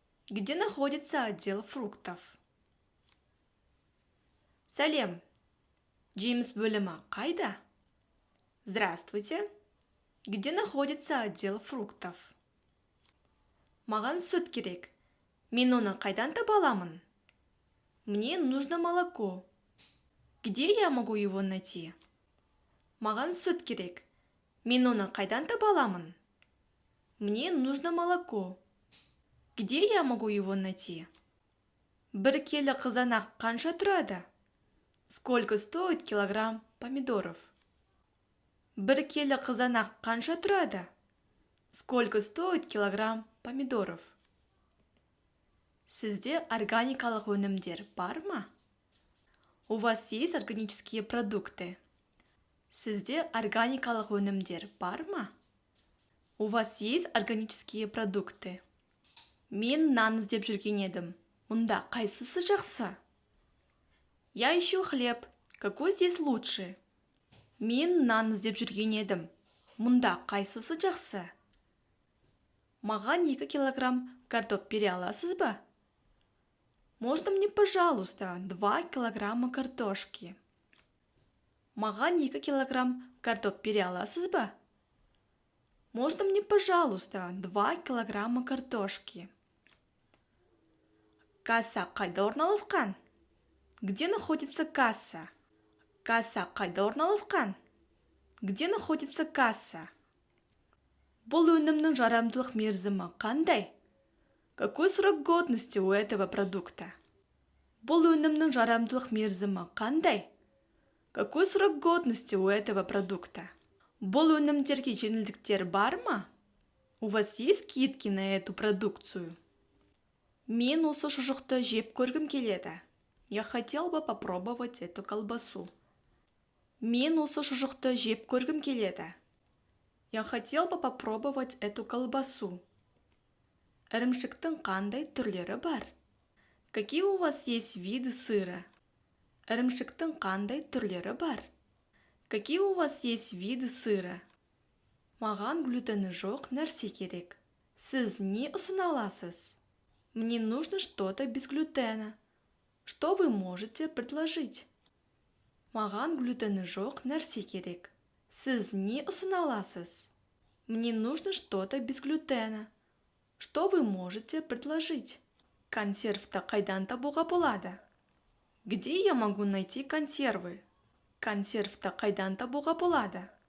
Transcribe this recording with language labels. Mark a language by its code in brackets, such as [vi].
[ru] Где находится отдел фруктов? [kk] Сәлем. Джеймс бөлімі қайда? [ru] Здравствуйте. Где находится отдел фруктов? [kk] Маған сүт керек. Мен оны қайдан таба аламын? [ru] Мне нужно молоко. Где я могу его найти? [kk] Маған сүт керек. Мен оны қайдан таба аламын? [ru] Мне нужно молоко. Где я могу его найти? [kk] Бір келі қызанақ қанша тұрады? [ru] Сколько стоит килограмм помидоров? [kk] Бір келі қызанақ қанша тұрады? [ru] Сколько стоит килограмм помидоров? [kk] Сізде органикалық өнімдер бар ма? [ru] У вас есть органические продукты? [kk] Сізде органикалық өнімдер бар ма? [ru] У вас есть органические продукты? [kk] Мен нан іздеп жүрген едім. Мұнда қайсысы жақсы? [ru] Я ищу хлеб. Какой здесь лучше? [kk] Мен нан іздеп жүрген едім. Мұнда қайсысы жақсы? Маған 2 килограмм картоп бере аласыз ба? [ru] Можно мне, пожалуйста, 2 килограмма картошки? [kk] Маған 2 килограмм картоп бере аласыз ба? [ru] Можно мне, пожалуйста, 2 килограмма картошки? [kk] Касса қайда орналасқан? [ru] Где находится касса? [kk] Касса қайда орналасқан? [ru] Где находится касса? [kk] Бұл өнімнің жарамдылық мерзімі қандай? [ru] Какой срок годности у этого продукта? [kk] Бұл өнімнің жарамдылық мерзімі қандай? [ru] Какой срок годности у этого продукта? [kk] Бұл өнімдерге жеңілдіктер бар ма? [ru] У вас есть скидки на эту продукцию? [kk] Мен осы шұжықты жеп көргім келеді. [ru] Я хотел бы попробовать эту колбасу. [kk] Мен осы шұжықты жеп көргім келеді. [ru] Я хотел бы попробовать эту колбасу. [kk] Ірімшіктің қандай түрлері бар? [ru] Какие у вас есть виды сыра? [kk] Ірімшіктің қандай түрлері бар? [ru] Какие у вас есть виды сыра? [kk] Маған глютені жоқ нәрсе керек. Сіз не ұсына аласыз? [ru] Мне нужно что-то без глютена. Что вы можете предложить? [kk] Маған глютені жоқ нәрсе керек. Сіз не ұсына аласыз? [ru] Мне нужно что-то без глютена. Что вы можете предложить? [kk] Консервті қайдан табуға болады? [ru] Где я могу найти консервы? [kk] Консервті қайдан табуға болады?